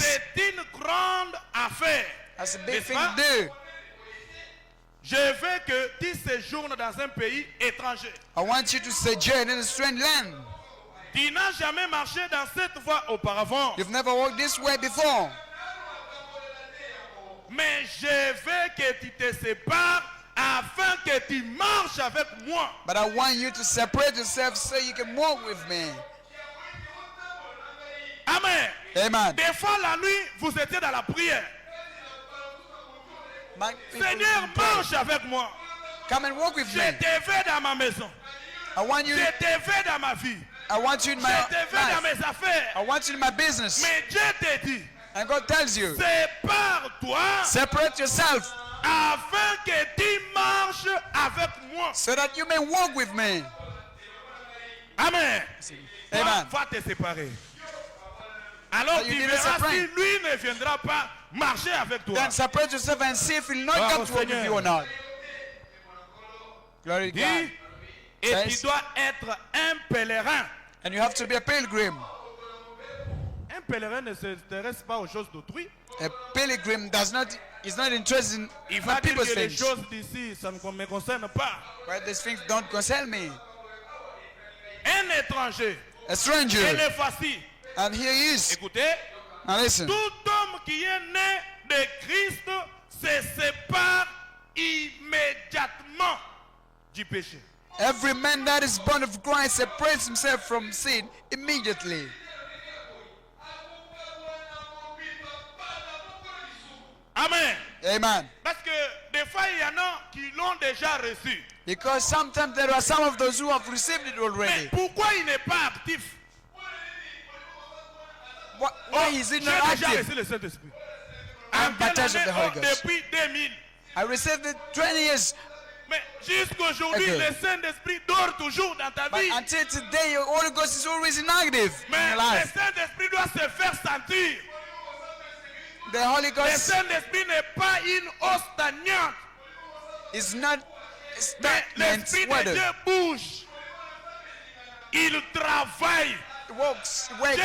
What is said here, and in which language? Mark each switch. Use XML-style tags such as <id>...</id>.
<fr>c'est une grande affaire.</fr> <en>that's a big</en> <fr>N'est-ce</fr> <en>thing</en> <fr>pas?</fr> <en>to do.</en> <fr>Je veux que tu séjournes dans un pays étranger.</fr> <en>I want you to sojourn in a strange land.</en> <fr>Tu n'as jamais marché dans cette voie auparavant.</fr> <en>You've never walked this way before.</en> <fr>Mais je veux que tu te sépares afin que tu marches avec moi.</fr> <en>But I want you to separate yourself so you can walk with me.</en> <fr>Amen.</fr> <en>Amen.</en> <fr>Des fois la nuit, vous étiez dans la prière.</fr> <en>My people</en> <fr>Seigneur,</fr> <en>can pray.</en> <fr>marche avec moi.</fr> <en>Come and walk with</en> <fr>Je</fr> <en>me.</en> <fr>te veux dans ma maison.</fr> <en>I want you.</en> <fr>Je te veux dans ma vie.</fr> <en>I want you in</en> <fr>Je</fr> <en>my</en> <fr>te veux dans</fr> <en>life.</en> <fr>mes affaires.</fr> <en>I want you in my business.</en> <fr>Mais Dieu te dit,</fr> <en>And God tells you,</en> <fr>sépare-toi</fr> <en>separate yourself</en> <fr>afin que tu marches avec moi.</fr> <en>so that you may walk with me.</en> <fr>Amen.</fr> <en>Amen.</en> <fr>Va te séparer. Alors</fr> <en>So you</en> <fr>tu</fr> <en>need to</en> <fr>verras si</fr> <en>separate.</en> <fr>lui ne viendra pas marcher avec toi.</fr> <en>Then separate yourself and see if he'll not</en> <fr>Gloire</fr> <en>come</en> <fr>au</fr> <en>to walk with</en> <fr>Seigneur.</fr> <en>you or not. Glory to God.</en> <fr>Dis, et tu</fr> <en>Says-</en> <fr>dois être un pèlerin.</fr> <en>And you have to be a pilgrim.</en> <fr>Un pèlerin ne s'intéresse pas aux choses d'autrui.</fr> <en>A pilgrim is not interested in</en> <fr>Il</fr> <en>my</en> <fr>va dire</fr> <en>people's</en> <fr>que les</fr> <en>things.</en> <fr>choses d'ici, ça ne me concerne pas.</fr> <en>But these things don't concern me.</en> <fr>Un étranger,</fr> <en>A stranger.</en> <fr>il est facile.</fr> <en>And here he is.</en> <fr>Écoutez,</fr> <en>Now listen.</en> <fr>tout homme qui est né de Christ se sépare immédiatement du péché.</fr> <en>Every man that is born of Christ separates himself from sin immediately.</en> <fr>Amen.</fr> <en>Amen.</en> <fr>Parce que des fois, il y en a qui l'ont déjà reçu.</fr> <en>Because sometimes there are some of those who have received it</en> <fr>Mais</fr> <en>already.</en> <fr>pourquoi il n'est pas actif?</fr> <en>Why is</en> <fr>J'ai</fr> <en>it not</en> <fr>déjà</fr> <en>active?</en> <fr>reçu le Saint-Esprit.</fr> <en>I'm</en> <fr>En quelle</fr> <en>baptized of</en> <fr>année?</fr> <en>the Holy</en> <fr>Oh,</fr> <en>Ghost.</en> <fr>depuis 2000.</fr> <en>I received it 20 years.</en> <fr>Mais jusqu'aujourd'hui,</fr> <en>Okay.</en> <fr>le Saint-Esprit dort toujours dans ta</fr> <en>But</en> <fr>vie.</fr> <en>until today, your Holy Ghost is always inactive in</en> <fr>Mais</fr> <en>your</en> <fr>le</fr> <en>life.</en> <fr>Saint-Esprit doit se faire sentir.</fr> <en>The Holy</en> <fr>Le</fr> <en>Ghost</en> <fr>Saint-Esprit n'est pas une eau stagnante.</fr> <en>is not</en> <fr>Mais</fr> <en>stagnant</en> <fr>l'Esprit de</fr> <en>water.</en> <fr>Dieu bouge. Il travaille.</fr> <en>It walks, it</en> <fr>Dieu</fr>